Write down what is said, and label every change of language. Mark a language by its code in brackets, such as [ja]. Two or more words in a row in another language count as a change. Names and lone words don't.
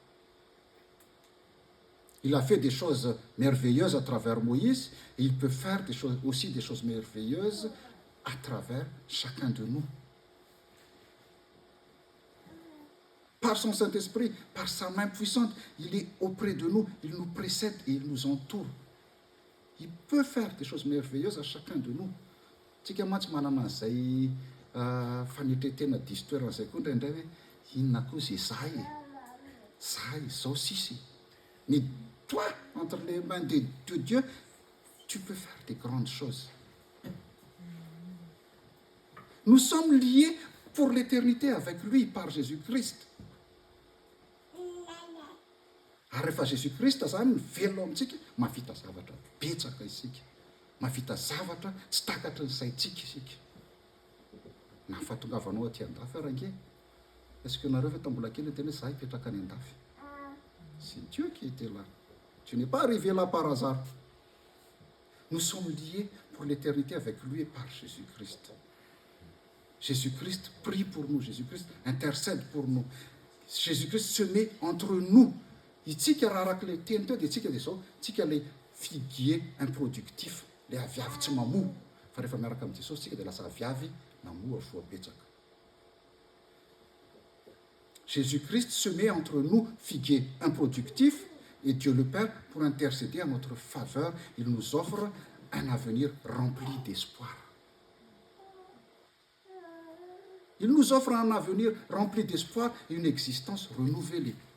[fr] Il a fait des choses merveilleuses à travers Moïse et il peut faire aussi des choses merveilleuses à travers chacun de nous. par son Saint-Esprit, par sa main puissante. Il est auprès de nous, il nous précède et il nous entoure. Il peut faire des choses merveilleuses à chacun de nous. [mg] Tsika mantsy manana an'izay fanetretena diso toerana izay koa indraindray hoe inona koa izay zahay izao sisy. [fr] Mais toi, entre les mains de Dieu, tu peux faire des grandes choses. Nous sommes liés pour l'éternité avec lui par Jésus-Christ. [mg] Ary rehefa Jésus-Christ zany velona amintsika, mahavita zavatra betsaka isika. Mahavita zavatra tsy takatry ny saintsika isika. Na fahatongavanao aty andafy arange. [fr] Est-ce que [mg] nareo fa mbola kely tena hoe zahay hipetraka any andafy? [fr] C'est Dieu qui était là. Tu n'es pas arrivé là par hasard. Nous sommes liés pour l'éternité avec lui et par Jésus-Christ. Jésus-Christ prie pour nous. Jésus-Christ intercède pour nous. Jésus-Christ se met entre nous. [mg] Itsika raha arak'ilay teny teo dia itsika dia zao, tsika ilay [fr] figuier improductif, [mg] ilay aviavy tsy mamoa. Fa rehefa miaraka amin'ny Jesosy tsika dia lasa aviavy mamoa voapetsaka. [fr] Jésus-Christ se met entre nous, figuier improductif, et Dieu le Père, pour intercéder à notre faveur, il nous offre un avenir rempli d'espoir. Il nous offre un avenir rempli d'espoir et une existence renouvelée.